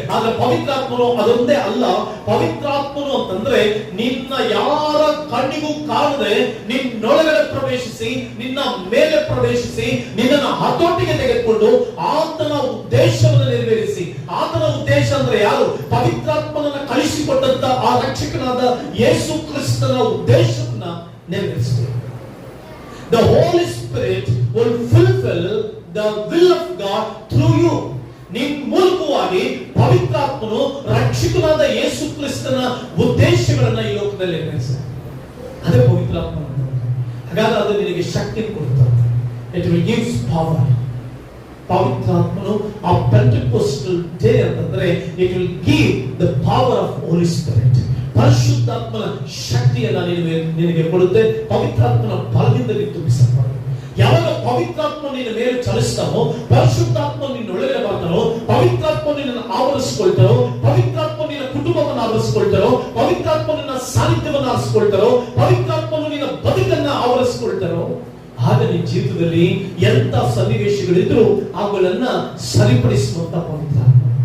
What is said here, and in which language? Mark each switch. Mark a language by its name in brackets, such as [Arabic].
[Kannada] ಆದ್ರೆ ಪವಿತ್ರಾತ್ಮನು ಅದೊಂದೇ ಅಲ್ಲ. ಪವಿತ್ರಾತ್ಮನು ಅಂತಂದ್ರೆ ನಿನ್ನ ಯಾರ ಕಣ್ಣಿಗೂ ಕಾಣದೆ ನಿನ್ನೊಳಗಡೆ ಪ್ರವೇಶಿಸಿ, ನಿನ್ನ ಮೇಲೆ ಪ್ರವೇಶಿಸಿ, ನಿನ್ನನ್ನು ಹತೋಟಿಗೆ ತೆಗೆದುಕೊಂಡು ಆತನ ಉದ್ದೇಶವನ್ನು ನೆರವೇರಿಸಿ. ಆತನ ಉದ್ದೇಶ ಅಂದ್ರೆ ಯಾರು? ಪವಿತ್ರಾತ್ಮನನ್ನ ಕಳಿಸಿಕೊಟ್ಟಂತ ಆ ರಕ್ಷಕನಾದ ಯೇಸು ಕ್ರಿಸ್ತನ ಉದ್ದೇಶವನ್ನ ನೆರವೇರಿಸಬೇಕು. [English] The Holy Spirit will fulfill the will of God through you. [Kannada] ನಿನ್ನ ಮೂಲಕವಾಗಿ ಪವಿತ್ರಾತ್ಮನು ರಕ್ಷಕನಾದ ಯೇಸು ಕ್ರಿಸ್ತನ ಉದ್ದೇಶಗಳನ್ನ ಈ ಲೋಕದಲ್ಲಿ ನೆರವೇರಿಸ್ತಾನೆ. ಅದೇ ಪವಿತ್ರಾತ್ಮ. ಹಾಗಾದ್ರೆ ಅದು ನಿನಗೆ ಶಕ್ತಿ ಕೊಡುತ್ತದೆ. [English] It will give power. [Kannada] ಪವಿತ್ರಾತ್ಮನು ಆ ಪೆಂಟೆಕೋಸ್ಟಲ್ ಡೇ ಅಂತಂದ್ರೆ [English] it will give the power of Holy Spirit. [Kannada] ಪರಿಶುದ್ಧಾತ್ಮನ ಶಕ್ತಿಯನ್ನ ನಿನಗೆ ಕೊಡುತ್ತೆ. ಪವಿತ್ರಾತ್ಮನ ಬಲದಿಂದ ತುಂಬಿಸಲ್ಪಡು. ಯಾವಾಗ ಪವಿತ್ರಾತ್ಮ ನಿನ್ನ ಮೇಲೆ ಚಲಿಸ್ತಾನೋ, ಪರಿಶುದ್ಧಾತ್ಮ ನಿನ್ನ ಒಳಗಡೆ ಬರ್ತಾನೋ, ಪವಿತ್ರಾತ್ಮ ನಿನ್ನನ್ನು ಆವರಿಸಿಕೊಳ್ತಾರೋ, ಪವಿತ್ರಾತ್ಮ ನಿನ್ನ ಕುಟುಂಬವನ್ನು ಆವರಿಸಿಕೊಳ್ತಾರೋ, ಪವಿತ್ರಾತ್ಮ ನಿನ್ನ ಸಾನ್ನಿಧ್ಯವನ್ನು ಆರಿಸಿಕೊಳ್ತಾರೋ, ಪವಿತ್ರಾತ್ಮನು ನಿನ್ನ ಬದುಕನ್ನ ಆವರಿಸಿಕೊಳ್ತಾರೋ, ಆಗ ನಿನ್ನ ಜೀವಿತದಲ್ಲಿ ಎಂತ ಸನ್ನಿವೇಶಗಳಿದ್ರು ಅವುಗಳನ್ನ ಸರಿಪಡಿಸುವಂತ ಪವಿತ್ರಾತ್ಮ.